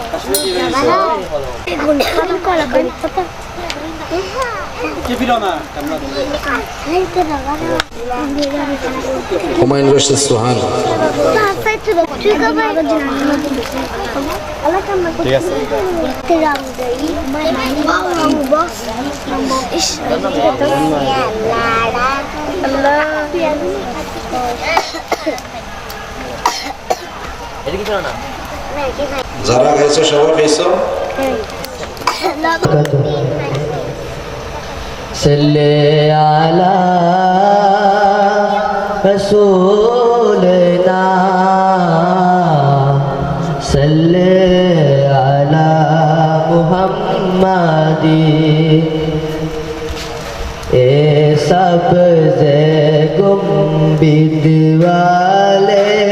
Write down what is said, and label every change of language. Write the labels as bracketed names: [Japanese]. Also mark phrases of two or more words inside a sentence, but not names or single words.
[Indonesian] Kamu kalau kan apa? [Bangla] হুমায়ুন রশিদ সোহান। ঠিক আছে। যারা খাইছো সবাই খাইছো। [Arabic] صلِّ على رسولنا صلِّ على محمدٍ [Urdu] اے سبز گنبد والے